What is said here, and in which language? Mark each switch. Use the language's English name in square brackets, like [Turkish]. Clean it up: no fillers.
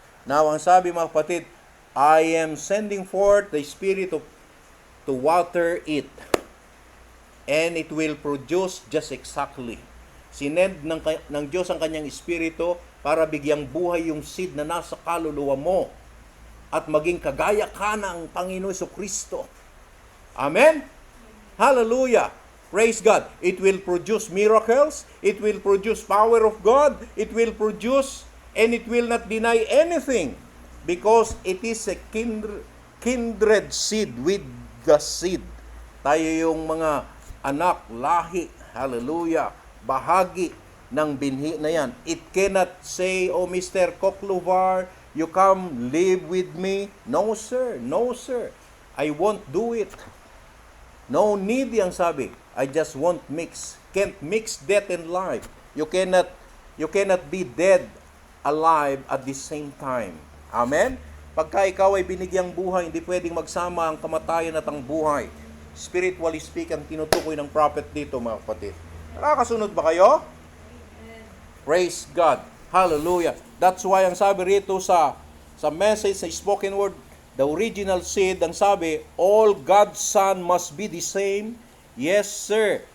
[English] Now, [Filipino] ang sabi mga kapatid, [English] I am sending forth the Spirit to water it, and it will produce just exactly. [Filipino] Sinend ng Diyos ang kanyang Espiritu para bigyang buhay yung seed na nasa kaluluwa mo at maging kagaya ka ng Panginoon Kristo. Amen? Hallelujah! Praise God! [English] It will produce miracles, it will produce power of God, it will produce, and it will not deny anything because it is a kindred seed with the seed. [Filipino] Tayo yung mga anak, lahi, hallelujah, bahagi ng binhi na yan. [English] It cannot say, oh Mr. Kokluvar, you come live with me. No sir, no sir. I won't do it. No need [Filipino] yang sabi. [English] I just won't mix. Can't mix death and life. You cannot be dead, alive at the same time. Amen? [Filipino] Pagka ikaw ay binigyang buhay, hindi pwedeng magsama ang kamatayan at ang buhay. [English] Spiritually speaking, [Filipino] tinutukoy ng prophet dito mga kapatid. Nakakasunod ba kayo? [English] Praise God. Hallelujah. That's why [Filipino] ang sabi rito sa message, sa [English] spoken word, the original seed, [Filipino] ang sabi, [English] all God's Son must be the same. Yes, sir.